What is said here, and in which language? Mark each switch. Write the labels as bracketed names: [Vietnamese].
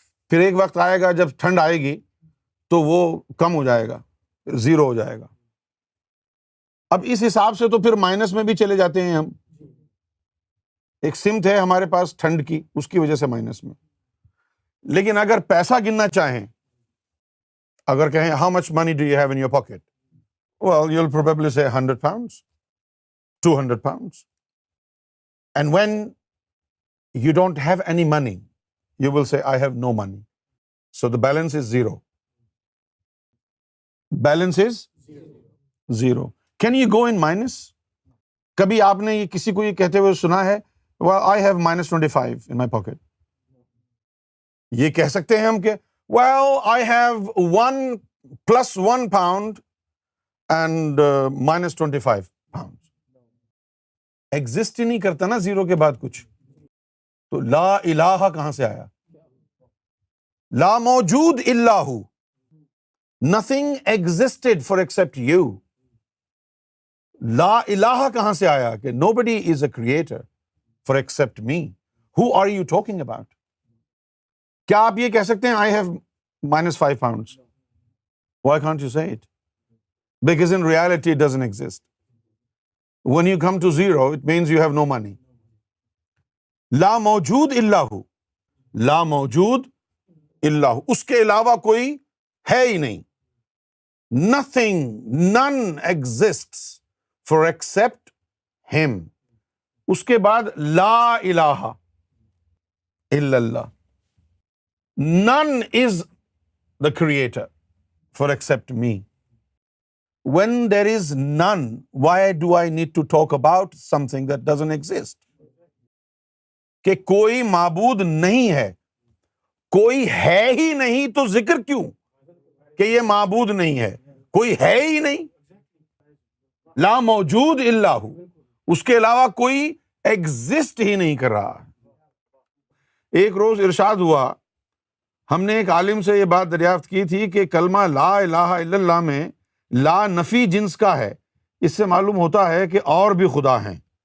[Urdu] پھر ایک وقت آئے گا جب ٹھنڈ آئے گی تو وہ کم ہو جائے گا، 0 ہو جائے گا۔ اب اس حساب سے تو پھر مائنس میں بھی چلے جاتے ہیں ہم، ایک سمت ہے ہمارے پاس ٹھنڈ کی، اس کی وجہ سے مائنس میں۔ لیکن اگر پیسہ گننا چاہیں، اگر کہیں [English] how much money do you have in your pocket? Well, you'll probably say 100 pounds, 200 pounds. And when you don't have any money, you will say I have no money. So the balance is 0. Balance is 0. Can you go in minus? [Urdu] کبھی آپ نے کسی کو یہ کہتے ہوئے سنا ہے [English] well, I have -25 in my pocket. [Urdu] یہ کہہ سکتے ہیں ہم کہ [English] well, I have 1 + 1 pound and -25 pounds. [Urdu] Exist ہی نہیں کرتا نا 0 کے بعد کچھ، تو لا الہ کہاں سے آیا؟ [Arabic] لا موجود الا ہو، [English] nothing existed for except you. [Urdu] لا الہ کہاں سے آیا کہ [English] nobody is a creator for except me. Who are you talking about? [Urdu] کیا آپ یہ کہہ سکتے ہیں [English] I have -5 pounds? Why can't you say it? Because in reality it doesn't exist. When you come to 0, it means you have no money. [Arabic] لا موجود الا ہو، لا موجود الا ہو، [Urdu] اس کے علاوہ کوئی ہے ہی نہیں۔ [English] Nothing, none exists for except him. [Urdu] اس کے بعد [Arabic] لا الہ الا اللہ، [English] none is the creator for except me. When there is none, why do I need to talk about something that doesn't exist? [Urdu] کہ کوئی معبود نہیں ہے، کوئی ہے ہی نہیں تو ذکر کیوں کہ یہ معبود نہیں ہے، کوئی ہے ہی نہیں۔ [Arabic] لا موجود الا ہو، [Urdu] اس کے علاوہ کوئی ایگزسٹ ہی نہیں کر رہا۔ ایک روز ارشاد ہوا، ہم نے ایک عالم سے یہ بات دریافت کی تھی کہ کلمہ [Arabic] لا الہ الا اللہ [Urdu] میں لا نفی جنس کا ہے، اس سے معلوم ہوتا ہے کہ اور بھی خدا ہیں۔